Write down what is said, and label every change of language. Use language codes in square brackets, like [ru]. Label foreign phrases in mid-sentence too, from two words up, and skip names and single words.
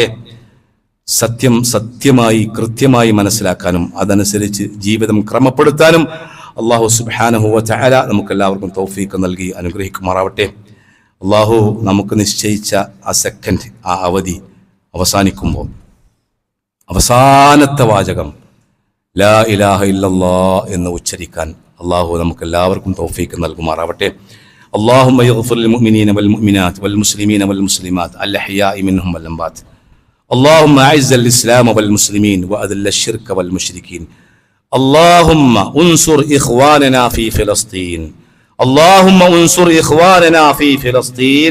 [ml] സത്യം സത്യമായി കൃത്യമായി മനസ്സിലാക്കാനും അതനുസരിച്ച് ജീവിതം ക്രമപ്പെടുത്താനും [ar] الله سبحانه وتعالى [ml] നമുക്കെല്ലാവർക്കും തൗഫീഖ് നൽകി അനുഗ്രഹിക്കുമാറാവട്ടെ. അള്ളാഹു നമുക്ക് നിശ്ചയിച്ച ആ സെക്കൻഡ്, ആ അവധി അവസാനിക്കുമ്പോൾ അവസാനത്തെ വാചകം [ar] لا إله إلا الله [ml] എന്ന് ഉച്ചരിക്കാൻ അള്ളാഹു നമുക്ക് എല്ലാവർക്കും തൗഫീക്ക് നൽകുമാറാവട്ടെ. [ar] اللهم يغفر للمؤمنين والمؤمنات والمسلمين والمسلمات الأحياء منهم والأموات. اللهم أعز الإسلام والمسلمين وأذل الشرك والمشركين. اللهم انصر إخواننا في فلسطين. اللهم انصر إخواننا في فلسطين.